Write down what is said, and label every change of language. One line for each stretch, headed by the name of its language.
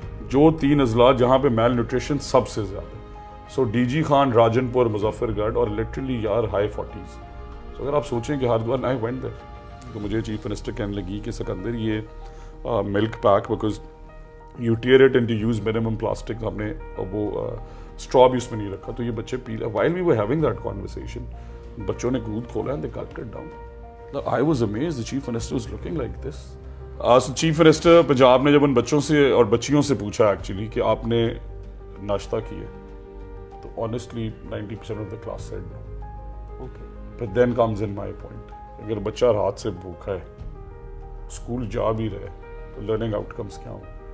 Urdu: جو 3 اضلاع جہاں پہ میل نیوٹریشن سب سے زیادہ, سو ڈی جی خان, راجن پور, مظفر گڑھ, اور لٹرلی یار ہائی 40s. تو اگر آپ سوچیں کہ
English: Haridwar I went there,
Urdu: تو مجھے چیف منسٹر کہنے لگی کہ سکندر یہ milk pack,
English: because you tear it and you use minimum plastic,
Urdu: ہم نے وہ اسٹرا بھی اس میں نہیں رکھا, تو یہ بچے پی لیں.
English: while we were having that conversation,
Urdu: بچوں نے دودھ کھولا
English: And they cut it down. I was amazed, the chief minister was looking like this.
Urdu: Chief minister Punjab نے جب ان بچوں سے اور بچیوں سے پوچھا ایکچولی کہ آپ نے ناشتہ کیا, تو
English: Honestly 90% of the class said no. But then comes in my point,
Urdu: اگر بچہ رات سے بھوکا ہے, اسکول جا بھی رہے, تو لرننگ آؤٹ کمس کیا ہوں.